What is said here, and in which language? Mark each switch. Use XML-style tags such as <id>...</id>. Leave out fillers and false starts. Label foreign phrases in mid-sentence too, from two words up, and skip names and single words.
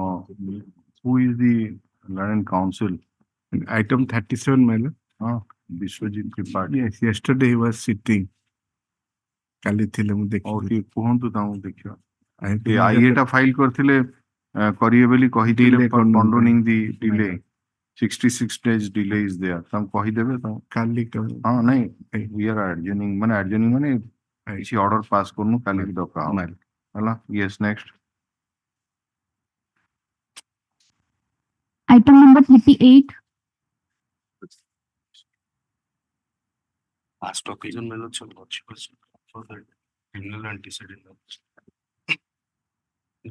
<en>Who is the learned counsel? Item 37, my lord. Biswajit Tripathi. Yes, yesterday he was sitting.</en> <or>କାଲି ଥିଲେ ମୁଁ ଦେଖିଲି। ଟିକେ କୁହନ୍ତୁ ତାଙ୍କୁ ଦେଖିବା।</or> <en>I</en> <or>ଏ ଆଇଏଟା ଫାଇଲ କରିଥିଲେ କରିବେ ବୋଲି କହିଥିଲେ</or> <en>condoning the delay 66 days delay is there</en> <or>ତାଙ୍କୁ କହିଦେବେ ତାଙ୍କୁ କାଲି ହଁ ନାଇଁ</or> <en>we are adjourning</en> <or>ମାନେ adjourning ମାନେ କିଛି</or> <en>order pass</en> <or>କରୁନୁ କାଲିକି ଡକା ହବ ହେଲା</or> <en>yes next Item number 38. Last occasion, my lord, for the criminal antecedent in</en>